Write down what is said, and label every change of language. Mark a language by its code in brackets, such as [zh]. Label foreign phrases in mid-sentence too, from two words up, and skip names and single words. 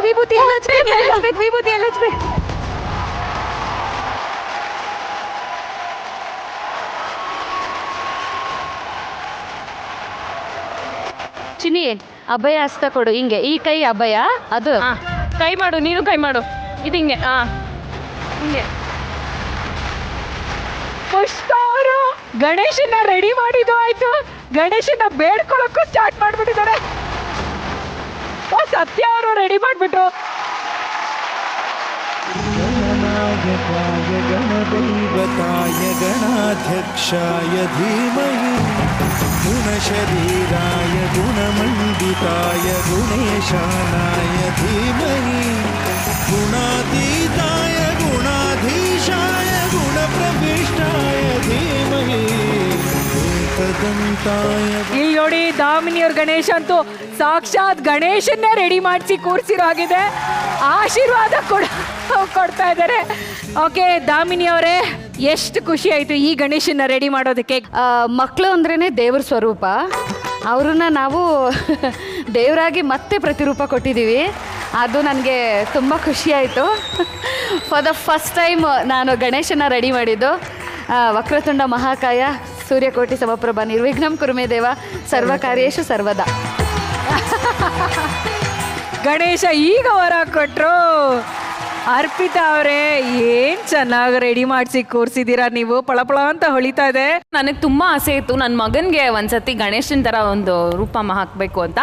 [kn] ವಿಭೂತಿ ಎಲ್ಲ ಹಚ್ಬೇಕು, ವಿಭೂತಿ ಎಲ್ಲ ಹಚ್ಬೇಕು. ಚಿನಿ ಅಭಯ ಹಸ್ತ ಕೊಡು, ಹಿಂಗೆ ಈ ಕೈ ಅಭಯ, ಅದು ಕೈ ಮಾಡು, ನೀನು ಕೈ ಮಾಡು, ಇದು ಹಿಂಗೆ ಹಿಂಗೆ. ಪುಷ್ಪ ಅವರು ಗಣೇಶನ ರೆಡಿ ಮಾಡಿದ್ದು ಆಯ್ತು, ಗಣೇಶನ ಬೇಡ್ಕೊಳ್ಳೋಕ್ಕೂ ಸ್ಟಾರ್ಟ್ ಮಾಡ್ಬಿಟ್ಟಿದ್ದಾರೆ. ಸತ್ಯ ಅವರು ರೆಡಿ ಮಾಡ್ಬಿಟ್ಟು [sa] गणनायकाय गणदैवताय गणाध्यक्षाय धीमहि गुणशरीराय गुणमण्डिताय गुणेशानाय धीमहि गुणातीताय गुणाधीशाय गुणप्रविष्टाय धीमहि एकदन्ताय. [kn] ಇಲ್ಲಿ ನೋಡಿ, ದಾಮಿನಿಯವ್ರ ಗಣೇಶ ಅಂತೂ ಸಾಕ್ಷಾತ್ ಗಣೇಶನ್ನೇ ರೆಡಿ ಮಾಡಿಸಿ ಕೂರಿಸಿರೋ ಆಗಿದೆ. ಆಶೀರ್ವಾದ ಕೂಡ ಕೊಡ್ತಾ ಇದ್ದಾರೆ. ಓಕೆ ದಾಮಿನಿ ಅವರೇ, ಎಷ್ಟು ಖುಷಿ ಆಯ್ತು ಈ ಗಣೇಶನ ರೆಡಿ ಮಾಡೋದಕ್ಕೆ. ಮಕ್ಕಳು ಅಂದ್ರೇ ದೇವ್ರ ಸ್ವರೂಪ, ಅವ್ರನ್ನ ನಾವು ದೇವರಾಗಿ ಮತ್ತೆ ಪ್ರತಿರೂಪ ಕೊಟ್ಟಿದ್ದೀವಿ. ಅದು ನನಗೆ ತುಂಬ ಖುಷಿಯಾಯಿತು. [en] for the first time [kn] ನಾನು ಗಣೇಶನ ರೆಡಿ ಮಾಡಿದ್ದು. [sa] ವಕ್ರತುಂಡ ಮಹಾಕಾಯ ಸೂರ್ಯಕೋಟಿ ಸಮಪ್ರಭಾ ನಿರ್ವಿಘ್ನಂ ಕುರುಮೇ ದೇವ ಸರ್ವಕಾರ್ಯೇಷು ಸರ್ವದಾ. [kn] ಗಣೇಶ ಈಗ ವರ ಕೊಟ್ರು. ಅರ್ಪಿತಾ ಅವರೇ, ಏನ್ ಚೆನ್ನಾಗಿ ರೆಡಿ ಮಾಡಿಸಿ ಕೂರಿಸಿದ್ದೀರಾ ನೀವು, ಪಳಪಳ ಅಂತ ಹೊಳಿತಾ ಇದೆ. ನನಗೆ ತುಂಬ ಆಸೆ ಇತ್ತು ನನ್ನ ಮಗನಿಗೆ ಒಂದ್ಸತಿ ಗಣೇಶನ ಥರ ಒಂದು ರೂಪ ಹಾಕಬೇಕು ಅಂತ.